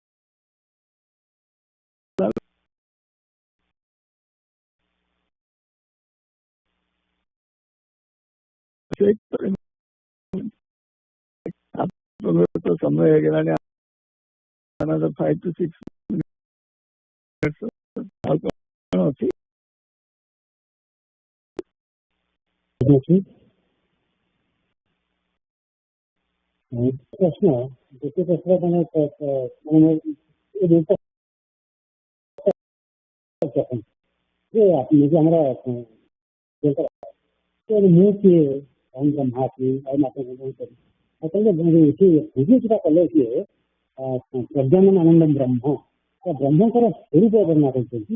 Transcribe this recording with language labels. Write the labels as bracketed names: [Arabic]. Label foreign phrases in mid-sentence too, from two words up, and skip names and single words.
[Odia] ସମୟ ହେଇଗଲାଣି 5 to 6 ଆଉ କଣ ଅଛି? ପ୍ରଶ୍ନ ଦ୍ୱିତୀୟ ପ୍ରଶ୍ନ ମୁଁ କିଏ ବ୍ରହ୍ମା କିଏ ଆଉ ମାତା ଯୋଉଟା କଲେ କିଏ ପ୍ରଜ୍ଞାନନ୍ଦ ଆନନ୍ଦ ବ୍ରହ୍ମ ବ୍ରହ୍ମଙ୍କର ସ୍ୱରୂପ ବର୍ଣ୍ଣନା କରିଛନ୍ତି।